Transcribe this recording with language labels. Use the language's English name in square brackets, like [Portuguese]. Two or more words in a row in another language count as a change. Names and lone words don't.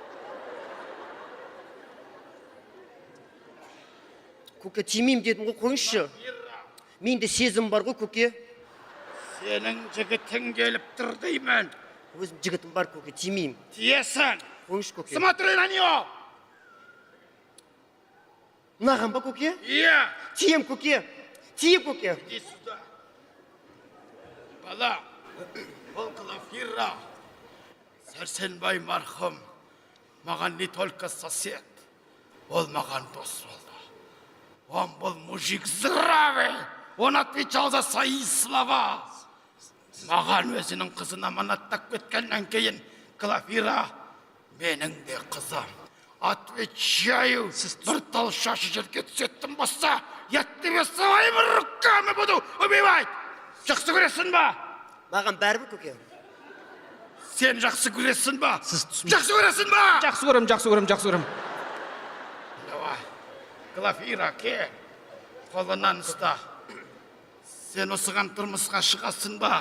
[Kazakh] Көке, тимеймін дедім ғой, қойыңызшы. Менде сезім бар ғой, көке. Сенің жігітің келіп тұр деймін. Өзім жігітім бар, көке, тимеймін. Тиесің. Қойыңыз, көке. [Russian] Смотри на нее. [Kazakh] Мынаған ба, көке? Иә. Тием, көке. Тием, көке. [Russian] Иди сюда. [Kazakh] Бала, ол Глафира. Сәрсенбай марқұм. Маған [Russian] не только сосед. [Kazakh] Ол маған дос болды. [Russian] Он был мужик здравый. Он отвечал за свои слова. [Kazakh] Маған өзінің қызын аманаттап кеткеннен кейін Глафира менің де қызым. Отвечаю, бір тал шашы жерге түсеттім болса, [Russian] я тебе своими руками буду убивать. [Kazakh] Жақсы көресің ба? Маған бәрібір, көке. Сен жақсы көресің ба? Сіз түсін- Жақсы көресің ба? Жақсы көрем, жақсы көрем, жақсы көрем. Давай, Глафира, ке, қолынан ұста. Сен осыған тұрмысқа шығасың ба?